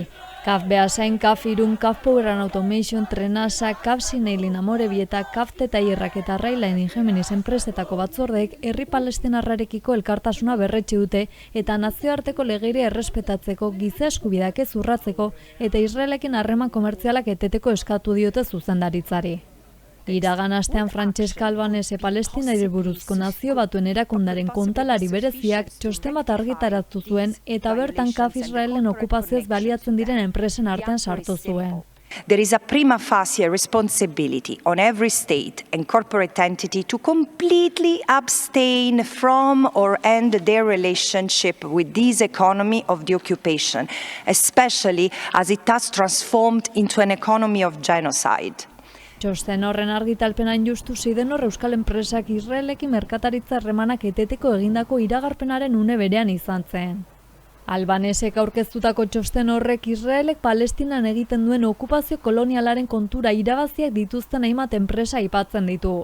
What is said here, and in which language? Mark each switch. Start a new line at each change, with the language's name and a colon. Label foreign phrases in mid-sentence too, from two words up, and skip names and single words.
Basque: Kaf Beasain, Kaf Irun, Kaf Power and Automation, Trenasa, Kaf Sineilin Amorebieta, Kaf Tetaierrak eta Railain Ingemenis enpresetako batzordek herri palestinarrarekiko elkartasuna berretsi dute eta nazioarteko legeria errespetatzeko, giza eskubideak ez urratzeko eta Israelekin harreman komertzialak eteteko eskatu diote zuzendaritzari. Iragan astean Francesca Albanese Palestinari buruzko nazio batuen erakundaren kontalari bereziak txosten bat argitaratu zuen eta bertan Kaf Israelen okupazioz baliatzen diren enpresen artean sartu zuen.
English: There is a prima facie responsibility on every state and corporate entity to completely abstain from or end their relationship with this economy of the occupation, especially as it has transformed into an economy of genocide.
Basque: Txosten horren argitalpenan justu Sidenor euskal enpresak Israelekin merkataritza harremanak eteteko egindako iragarpenaren une berean izan zen. Albanesek aurkeztutako txosten horrek Israelek Palestinan egiten duen okupazio kolonialaren kontura irabaziak dituzten hainbat enpresa aipatzen ditu.